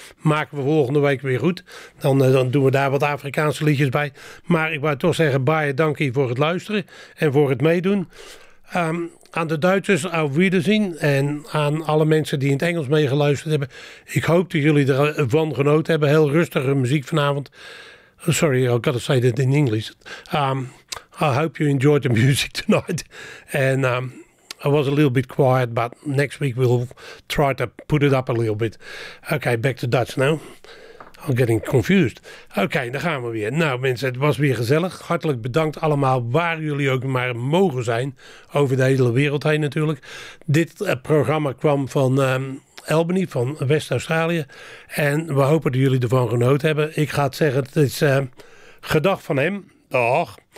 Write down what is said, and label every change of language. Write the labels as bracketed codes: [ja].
[nl] Maken we volgende week weer goed. Dan doen we daar wat Afrikaanse liedjes bij. Maar ik wou toch zeggen, [af] baie dankie [nl] voor het luisteren en voor het meedoen. Aan de Duitsers, [de] auf Wiedersehen. [nl] En aan alle mensen die in het Engels meegeluisterd hebben. Ik hoop dat jullie ervan genoten hebben. Heel rustige muziek vanavond. [en] Sorry, I gotta say that in English. I hope you enjoyed the music tonight. And I was a little bit quiet, but next week we'll try to put it up a little bit. Okay, back to Dutch now. I'm getting confused. Okay, [nl] dan gaan we weer. Nou mensen, het was weer gezellig. Hartelijk bedankt allemaal waar jullie ook maar mogen zijn. Over de hele wereld heen natuurlijk. Dit programma kwam van Albany, van West-Australië. En we hopen dat jullie ervan genoten hebben. Ik ga het zeggen, het is gedag van hem. Dag.